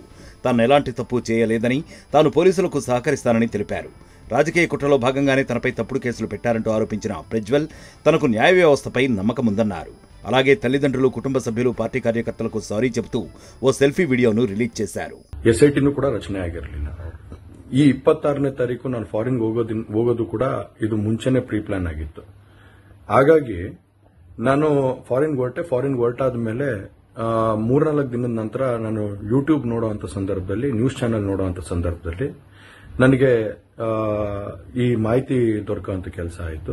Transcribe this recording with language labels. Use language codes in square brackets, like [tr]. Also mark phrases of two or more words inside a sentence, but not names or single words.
[te] తాను ఎలాంటి తప్పు చేయలేదని, తాను పోలీసులకు సహకరిస్తానని తెలిపారు. రాజకీయ కుట్రలో భాగంగానే తనపై తప్పుడు కేసులు పెట్టారంటూ ఆరోపించిన ప్రజ్వల్ తనకు న్యాయ వ్యవస్థపై నమ్మకం ఉందన్నారు. అలాగే తల్లిదండ్రులు, కుటుంబ సభ్యులు, పార్టీ కార్యకర్తలకు సారీ చెబుతూ ఓ [en] selfie videoను [te] రిలీజ్ చేశారు. [kn] ಎಸ್ಐಟಿನೂ ಕೂಡ ರಚನೆ ಆಗಿರಲಿಲ್ಲ. ಈ 26ನೇ ತಾರೀಕು ನಾನು ಫಾರಿನ್ ಹೋಗೋದು ಕೂಡ ಇದು ಮುಂಚೆನೆ [en] pre plan [kn] ಆಗಿತ್ತು. ಹಾಗಾಗಿ ನಾನು ಫಾರಿನ್ ಹೊರಟಾದ ಮೇಲೆ 3-4 ದಿನದ ನಂತರ ನಾನು ಯೂಟ್ಯೂಬ್ ನೋಡುವಂತ ಸಂದರ್ಭದಲ್ಲಿ, [en] news channel [kn] ನೋಡುವಂತ ಸಂದರ್ಭದಲ್ಲಿ ನನಗೆ ಈ ಮಾಹಿತಿ ದೊರಕುವಂತ ಕೆಲಸ ಆಯಿತು.